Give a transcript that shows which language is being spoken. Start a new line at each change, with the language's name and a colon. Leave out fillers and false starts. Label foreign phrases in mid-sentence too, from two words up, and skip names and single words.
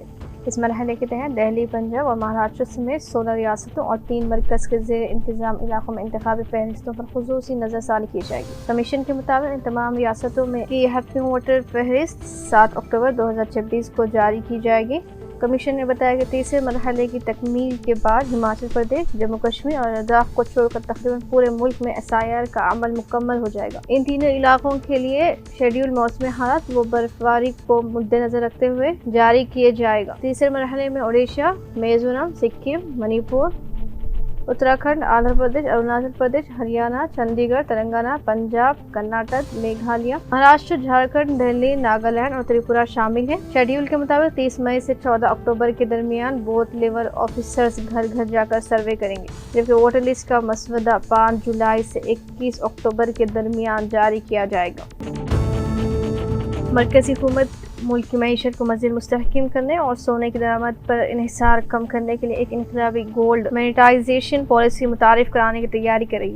Urdu: اس مرحلے کے تحت دہلی، پنجاب اور مہاراشٹر سمیت 16 ریاستوں اور 3 مرکز کے زیر انتظام علاقوں میں انتخابی فہرستوں پر خصوصی نظر ثانی کی جائے گی۔ کمیشن کے مطابق ان تمام ریاستوں میں کی ہفتوں ووٹر فہرست 7 اکتوبر 2026 کو جاری کی جائے گی۔ کمیشن نے بتایا کہ تیسرے مرحلے کی تکمیل کے بعد ہماچل پردیش، جموں کشمیر اور لداخ کو چھوڑ کر تقریباً پورے ملک میں SIR کا عمل مکمل ہو جائے گا۔ ان تینوں علاقوں کے لیے شیڈول موسمی حالات و برفباری کو مد نظر رکھتے ہوئے جاری کیے جائے گا۔ تیسرے مرحلے میں اڈیشہ، میزورم، سکم، منی پور، اتراکھنڈ، آندھرا پردیش، اروناچل پردیش، ہریانہ، چندی گڑھ، تلنگانہ، پنجاب، کرناٹک، میگھالیہ، مہاراشٹر، جھارکھنڈ، دہلی، ناگالینڈ اور تریپورہ شامل ہیں۔ شیڈول کے مطابق 30 مئی سے 14 اکتوبر کے درمیان
English: booth level officers
Urdu: گھر گھر جا کر سروے کریں گے، جبکہ
English: voter list
Urdu: کا مسودہ 5 جولائی سے 21 اکتوبر کے درمیان جاری کیا جائے گا۔ مرکزی حکومت ملک کی معیشت کو مزید مستحکم کرنے اور سونے کی درآمد پر انحصار کم کرنے کے لیے ایک انقلابی
English: gold monetization policy
Urdu: متعارف کرانے کی تیاری کر رہی ہے۔